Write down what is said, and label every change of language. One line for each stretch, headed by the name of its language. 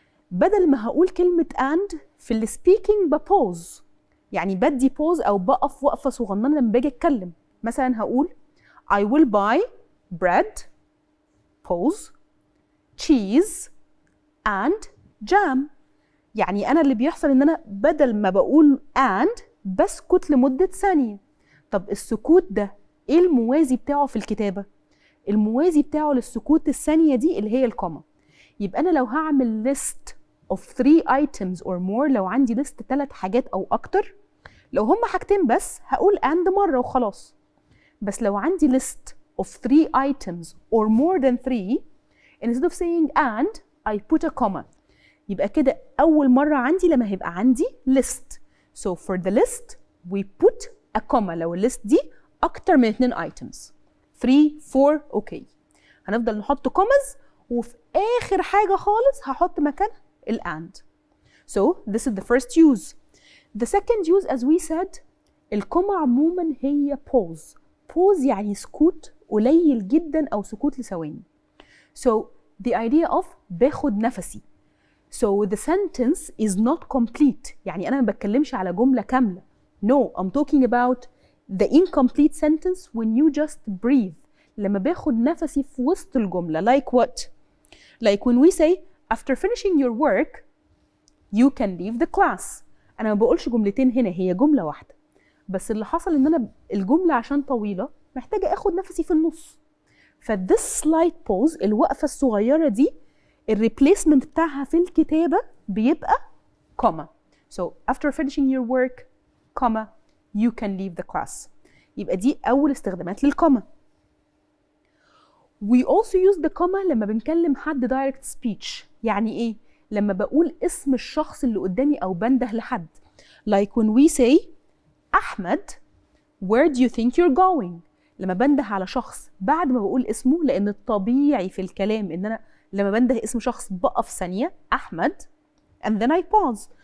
Arabic: بدل ما هقول كلمة and في السبيكينج ببوز، يعني بدي بوز أو بقف وقفة صغننة لما باجي أتكلم. مثلا هقول
English: I will buy bread pause cheese and jam.
Arabic: يعني أنا اللي بيحصل إن أنا بدل ما بقول and بسكت لمدة ثانية. طب السكوت ده إيه الموازي بتاعه في الكتابة؟ الموازي بتاعه للسكوت الثانية دي اللي هي الكوما. يبقى أنا لو هعمل
English: list of 3 items or more،
Arabic: لو عندي list 3 حاجات أو أكتر، لو هم حاجتين بس هقول and مرة وخلاص. بس لو عندي
English: list of 3 items or more than 3 instead of saying and I put a comma.
Arabic: يبقى كده أول مرة عندي لما هيبقى عندي list.
English: So for the list we put a comma
Arabic: لو الليست دي أكتر من
English: 2 items 3 4 okay.
Arabic: هنفضل نحط commas وفي آخر حاجة خالص هحط مكانها ال and.
English: So this is the first use. The second use as we said
Arabic: الكوما عموما هي
English: pause.
Arabic: pause يعني سكوت قليل جدا أو سكوت لثواني.
English: So the idea of
Arabic: باخد نفسي.
English: So the sentence is not complete.
Arabic: يعني أنا ما بتكلمش على جملة كاملة.
English: No, I'm talking about the incomplete sentence when you just breathe.
Arabic: لما باخد نفسي في وسط الجملة.
English: Like what? Like when we say after finishing your work you can leave the class.
Arabic: انا ما بقولش جملتين هنا، هي جمله واحده، بس اللي حصل ان انا الجمله عشان طويله محتاجه اخد نفسي في النص. ف
English: this slight pause،
Arabic: الوقفه الصغيره دي، الريبليسمنت بتاعها في الكتابه بيبقى comma.
English: So after finishing your work, comma, you can leave the class.
Arabic: يبقى دي اول استخدامات للكوما.
English: We also use the comma
Arabic: لما بنكلم حد
English: direct speech.
Arabic: يعني ايه؟ لما بقول اسم الشخص اللي قدامي او بنده لحد.
English: Like when we say
Arabic: أحمد
English: where do you think you're going؟
Arabic: لما بنده على شخص بعد ما بقول اسمه، لأن الطبيعي في الكلام إن أنا لما بنده اسم شخص بقف ثانية أحمد
English: and then I pause.